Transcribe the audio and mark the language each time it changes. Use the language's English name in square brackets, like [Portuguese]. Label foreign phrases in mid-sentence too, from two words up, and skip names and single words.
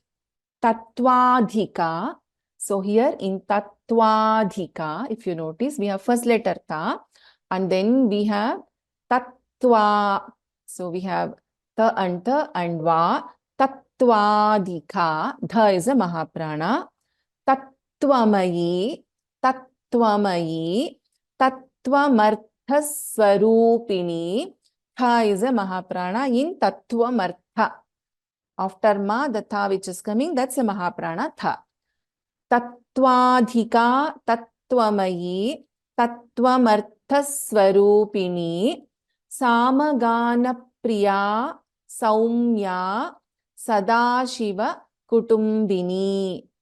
[Sanskrit] Tattvadhika. [English] So here in Tattvadhika, if you notice, we have first letter Ta and then we have Tattva. So we have Ta and Va. Tattvadhika. Dha is a Mahaprana. [Sanskrit] तत्त्वमयी तत्त्वमयी. Tattvamarthaswarupini. [English] Tha is a Mahaprana in Tattvamartha. After ma, the tha which is coming, that's a Mahaprana tha. [Sanskrit] तत्त्वाधिका तत्त्वमयी तत्त्वमर्थस्वरूपिणी सामगान प्रिया सौम्या सदाशिव कुटुम्बिनी.